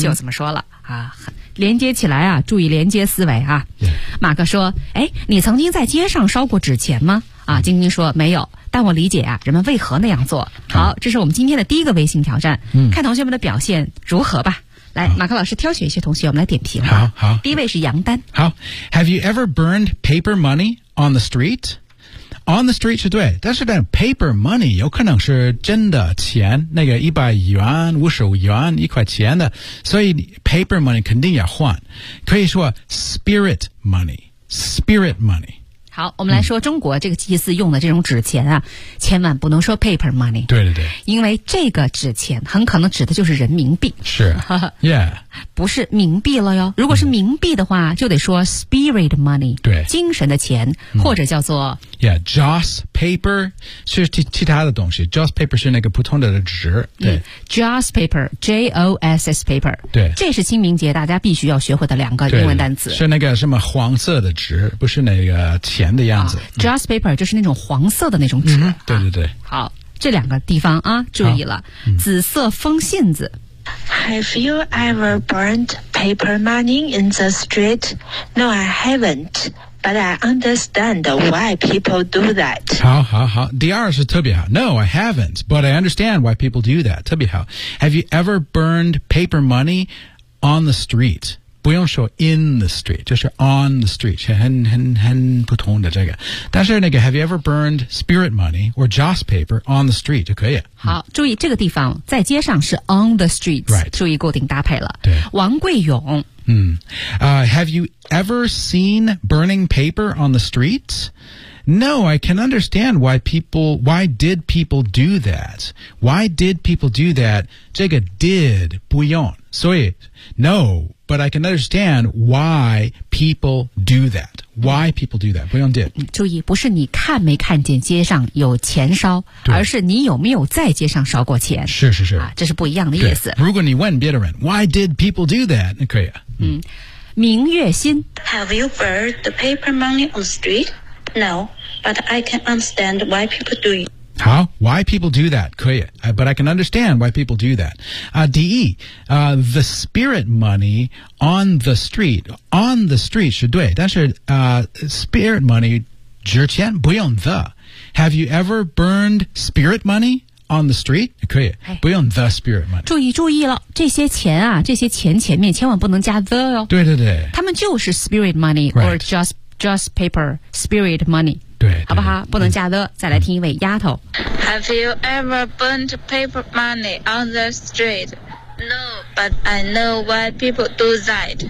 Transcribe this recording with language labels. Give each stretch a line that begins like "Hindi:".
Chinese: 就怎么说了啊连接起来啊注意连接思维啊、
English: yeah.
Chinese: 马克说哎你曾经在街上烧过纸钱吗啊晶晶说没有但我理解啊人们为何那样做好、oh. 这是我们今天的第一个微信挑战、嗯、看同学们的表现如何吧来、oh. 马克老师挑选一些同学我们来点评吧好好第一位是杨丹
English: 好 Have you ever burned paper money on the street?
Chinese: On the street 是对但是 paper money 有可能是真的钱那个100元50元一块钱的所以 paper money 肯定要换可以说 spirit money spirit money 好我们来说中国这个祭祀用的这种纸钱啊、嗯、千万不能说 paper money 对对对因为这个纸钱很可能指的就是人民币是 yeah 不是冥币了哟如果是冥币的话、嗯、就得说 spirit money 对精神的钱、嗯、或者叫做 Yeah, Joss paper 是 其他的东西 Joss paper 是那个普通的纸对、嗯、Joss paper J-O-S-S paper 对这是清明节大家必须要学会的两个英文单词是那个什么黄色的纸不是那个钱的样子、啊、Joss paper 就是那种黄色的那种纸、嗯啊、对对对好这两个地方啊注意了、嗯、紫色风信子
English: Have you ever burned paper money in the street? No, I haven'tBut I understand why people do that.
Chinese: 好好好。第二是特别好。
English: No, I haven't, but I understand why people do that.
Chinese: 特别好。
English: Have you ever burned paper money on the street?
Chinese: 不用说 in the street, 就是 on the street, 很普通的这个。但是那个
English: have you ever burned spirit money or Joss paper on the street?
Chinese: 就可以。好注意这个地方在街上是 on the street,、
English: right.
Chinese: 注意固定搭配了。对。王贵勇。
English: Have you ever seen burning paper on the streets? No, I can understand why did people do that?
Chinese: 这个 did 不用所以
English: no, but I can understand why people do that. Why people do that?
Chinese: 不用 did. 注意不是你看没看见街上有钱烧而是你有没有在街上烧过钱。是是是、啊。这是不一样的意思。如果你问别人 why did people do that? 可以啊。嗯，明月心
English: Have you burned the paper money on the street? No, but I can understand why people do it. How? Why people do that?
Chinese: 可以
English: but I can understand why people do that. The spirit money on the street.
Chinese: On the street 是对，但是spirit money 纸钱不用 the.
English: Have you ever burned spirit money? On the street? 可以、
Chinese: 哎、不用 the spirit money 注意注意了这些钱啊这些钱前面千万不能加 the 哦对对对他们就是 spirit money、
English: right. or just paper spirit money
Chinese: 对, 对, 对好不好不能加 the、嗯、再来听一位丫头
English: Have you ever burned paper money on the street? No, but I know why people do that